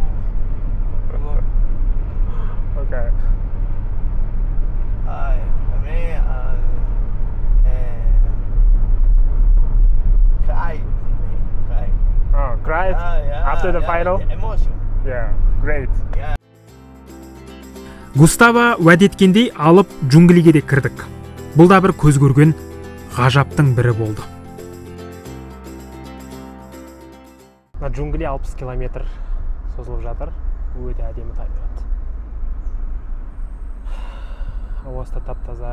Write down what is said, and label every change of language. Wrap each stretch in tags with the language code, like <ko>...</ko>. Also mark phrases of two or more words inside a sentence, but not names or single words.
<en>Okay. Cry after the final? The emotion. Yeah, great. Yeah.</en> <kk>Густаво уәде еткендей алып джунглиге де кірдік. Бұл да бір көз көрген ғажаптың бірі болды. Джунгли 60 километр созылып жатыр. Өте әдемі табиғат. Ауасы тап-таза.</kk>